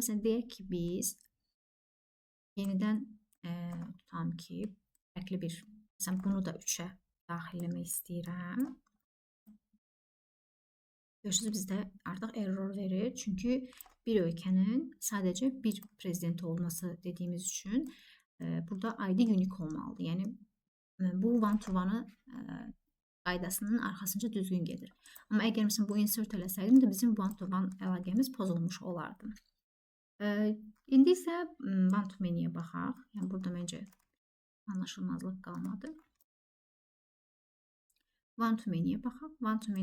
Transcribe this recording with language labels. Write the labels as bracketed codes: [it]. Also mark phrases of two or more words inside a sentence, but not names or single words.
[az] Məsələn, deyək ki, biz yenidən tutam ki, fərqli bir, məsələn, bunu da 3-ə daxil etmək istəyirəm. Görürsünüz, bizdə artıq error verir. Çünki bir ölkənin sadəcə bir prezidenti olması dediyimiz üçün burada ID unique olmalıdır. Yəni, bu one-to-one qaydasının arxasınca düzgün gedir. Amma əgər məsələn bu insert eləsəydim də bizim one-to-one əlaqəmiz pozulmuş olardı. İndi isə one-to-many'yə baxaq. Yəni burada məncə anlaşılmazlıq qalmadı. One-to-many'yə baxaq. One-to-many